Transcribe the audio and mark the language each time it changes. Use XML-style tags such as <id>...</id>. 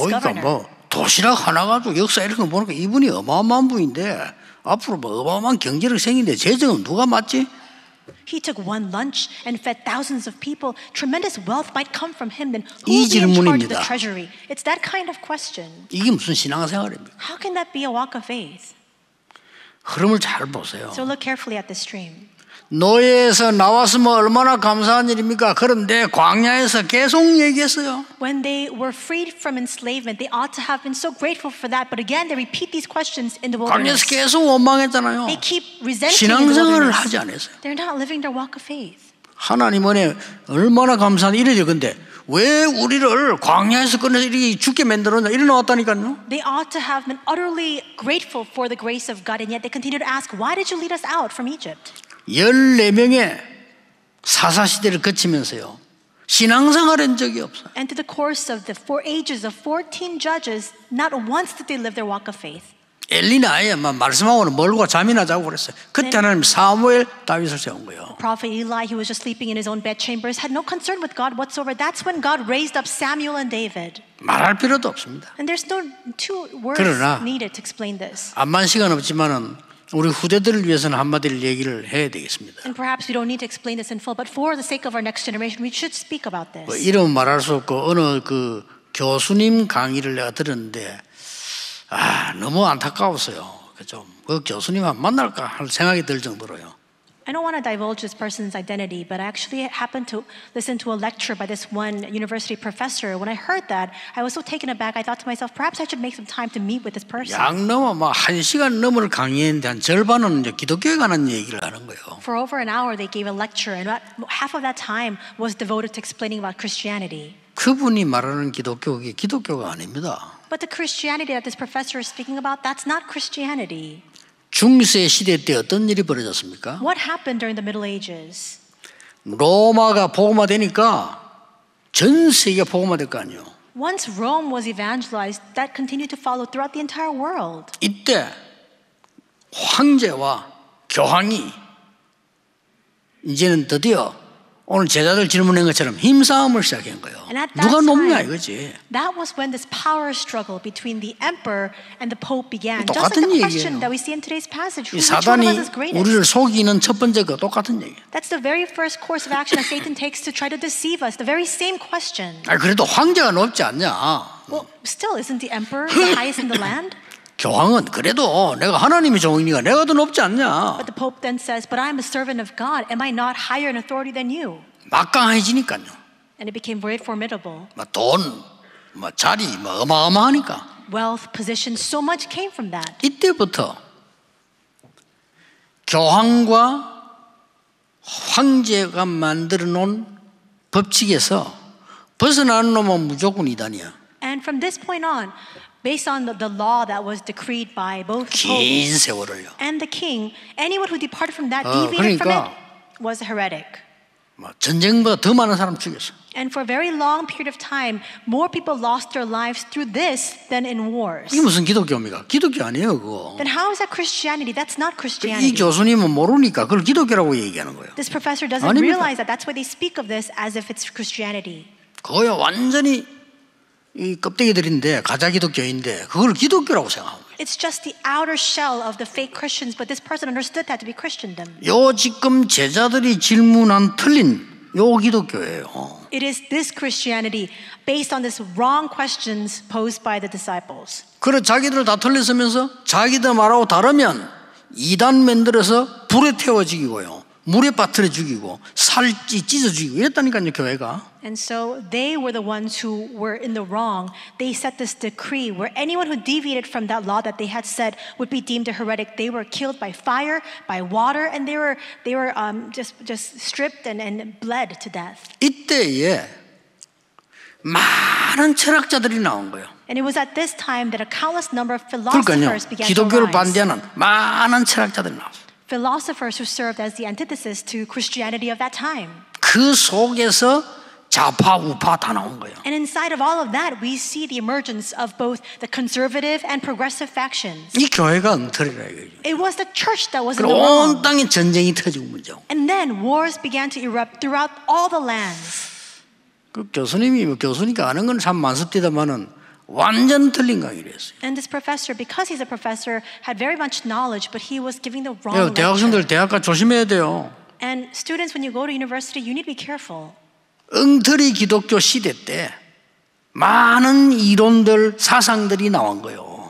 <ko>보니까</ko> <en>governor?</en> <ko>뭐 도시락 하나 가지고 역사 이렇게 보니까 이분이 어마어마한 분인데 앞으로 뭐 어마어마한 경제력 생긴데 재정은 누가 맡지?</ko> <en>He took one lunch and fed thousands of people. Tremendous wealth might come from him. Then who</en> <ko>이</ko> <en>will be in charge of the</en> <ko>질문입니다.</ko> <en>treasury? It's that kind of question.</en> <ko>이게 무슨 신앙생활입니까?</ko> <en>How can that be a walk of faith?</en> <ko>흐름을 잘 보세요.</ko> <en>So look carefully at this stream.</en> <ko>노예에서 나왔으면 얼마나 감사한 일입니까? 그런데 광야에서 계속 얘기했어요.</ko> <en>When they were freed from enslavement, they ought to have been so grateful for that. But again, they repeat these questions in the wilderness.</en> <ko>광야에서 계속 원망했잖아요.</ko> <en>They keep resenting in the</en> <ko>신앙생활을</ko> <en>wilderness.</en> <ko>하지 않았어요.</ko> <en>They're not living their walk of faith.</en> <ko>하나님 은혜 얼마나 감사한 일이죠. 근데 왜 우리를 광야에서 꺼내서 이렇게 죽게 만들었냐 이래 나왔다니까요.</ko> <en>They ought to have been utterly grateful for the grace of God, and yet they continue to ask, why did you lead us out from Egypt?</en> <ko>14명의 사사시대를 거치면서요 신앙생활한 적이 없어요.</ko> <en>And through the course of the 4 ages of 14 judges, not once did they live their walk of faith.</en> <ko>엘리는 아예 말씀하고는 멀고 잠이나 자고 그랬어요. 그때 하나님 사무엘 다윗을 세운 거예요.</ko> <en>Prophet Eli, he was just sleeping in his own bedchambers, had no concern with God whatsoever. That's when God raised up Samuel and David.</en> <ko>말할 필요도 없습니다.</ko> <en>And there's no two words</en> <ko>그러나</ko> <en>needed to explain this.</en> <ko>암만 시간 없지만은 우리 후대들을 위해서는 한마디를 얘기를 해야 되겠습니다.</ko> <en>And perhaps we don't need to explain this in full, but for the sake of our next generation, we should speak about this.</en> <ko>이름은 말할 수 없고 어느 그 교수님 강의를 내가 들었는데 너무 안타까웠어요. 그 교수님 한번 만날까 할 생각이 들 정도로요.</ko> <en>I don't want to divulge this person's identity, but I actually happened to listen to a lecture by this one university professor. When I heard that, I was so taken aback. I thought to myself, perhaps I should make some time to meet with this person.</en> <ko>약 넘어 막 1시간 넘을 강의했는데 한 절반은 이제 기독교에 관한 얘기를 하는 거예요.</ko> <en>For over an hour, they gave a lecture, and about half of that time was devoted to explaining about Christianity.</en> <ko>그분이 말하는 기독교가 기독교가 아닙니다.</ko> <en>But the Christianity that this professor is speaking about, that's not Christianity.</en> <ko>중세 시대 때 어떤 일이 벌어졌습니까?</ko> <en>What happened during the Middle Ages?</en> <ko>로마가 복음화되니까 전 세계가 복음화될 거 아니에요.</ko> <en>Once Rome was evangelized, that continued to follow throughout the entire world.</en> <ko>이때 황제와 교황이 이제는 드디어 오늘 제자들 질문한 것처럼 힘싸움을 시작한 거예요. 누가 높냐 이거지.</ko> <en>That was when this power struggle between the emperor and the pope began. Just</en> <ko>똑같은</ko> <en>like the question that we see in today's passage.</en> <ko>이</ko> <en>Which one of</en> <ko>사단이</ko> <en>us is greatest?</en> <ko>우리를 속이는 첫 번째 거 똑같은 얘기예요.</ko> <en>That's the very first course of action that Satan takes to try to deceive us. The very same question.</en> <ko>그래도 황제가 높지 않냐?</ko> <en>Well, still, isn't the emperor the highest in the land?</en> <ko>교황은 그래도 내가 하나님의 종이니까 내가 더 높지 않냐?</ko> <en>But the pope then says, but I'm a servant of God. Am I not higher in authority than you?</en> <ko>막강해지니까요.</ko> <en>And it became very formidable.</en> <ko>돈, 자리, 어마어마하니까.</ko> <en>Wealth, position, so much came from that.</en> <ko>이때부터 교황과 황제가 만들어 놓은 법칙에서 벗어나는 놈은 무조건 이단이야.</ko> <en>And from this point on, based on the law that was decreed by both the Pope</en> <ko>긴 세월을요.</ko> <en>and the king, anyone who departed from that, deviated from</en> <ko>그러니까</ko> <en>it, was a heretic.</en> <ko>전쟁보다 더 많은 사람 죽였어.</ko> <en>And for a very long period of time, more people lost their lives through this than in wars.</en> <ko>이게 무슨 기독교입니까? 기독교 아니에요, 그거.</ko> <en>Then how is that Christianity? That's not</en> <ko>이</ko> <en>Christianity.</en> <ko>교수님은 모르니까 그걸 기독교라고 얘기하는 거예요.</ko> <en>This professor doesn't</en> <ko>아닙니다.</ko> <en>realize that. That's why they speak of this as if it's Christianity.</en> <ko>그거야 완전히 이 껍데기들인데 가짜 기독교인데 그걸 기독교라고 생각하고.</ko> <en>It's just the outer shell of the fake Christians, but this person understood that to be Christendom.</en> <ko>요 지금 제자들이 질문한 틀린 요 기독교예요.</ko> <en>It is this Christianity based on this wrong questions posed by the disciples.</en> <ko>그래 자기들 다 틀렸으면서 자기들 말하고 다르면 이단 만들어서 불에 태워 죽이고요. 물에 빠뜨려 죽이고 살찌 찢어 죽이고 이랬다니까요 교회가.</ko> <en>And so they were the ones who were in the wrong. They set this decree where anyone who deviated from that law that they had said would be deemed a heretic. They were killed by fire, by water, and they were just stripped and bled to death.</en> <ko>이때에 많은 철학자들이 나온 거예요.</ko> <en>And it was at this time that a countless number of</en> <ko>그러니까요.</ko> <en>philosophers began to</en> <ko>기독교를</ko> <en>rise.</en> <ko>반대하는 많은 철학자들이 나왔어요.</ko> <en>Philosophers who served as the antithesis to Christianity of that time.</en> <ko>그 속에서 좌파 우파 다 나온 거예요.</ko> <en>And inside of all of that, we see the emergence of both the conservative and progressive factions.</en> <ko>이 교회가 엉터리라 이거죠.</ko> <en>It was the church that was in</en> <ko>그리고</ko> <en>the wrong.</en> <ko>온 땅에 전쟁이 터지고 문제고.</ko> <en>And then wars began to erupt throughout all the lands.</en> <ko>그 교수님이 교수니까 아는 건 참 많습니다만은 완전 틀린 강의를 했어요.</ko> <en>And this professor, because he's a professor, had very much knowledge, but he was giving the wrong lecture.</en> <ko>대학생들 대학가 조심해야 돼요.</ko> <en>And students, when you go to university, you need to be careful.</en> <ko>엉터리 기독교 시대 때 많은 이론들 사상들이 나온 거예요.</ko>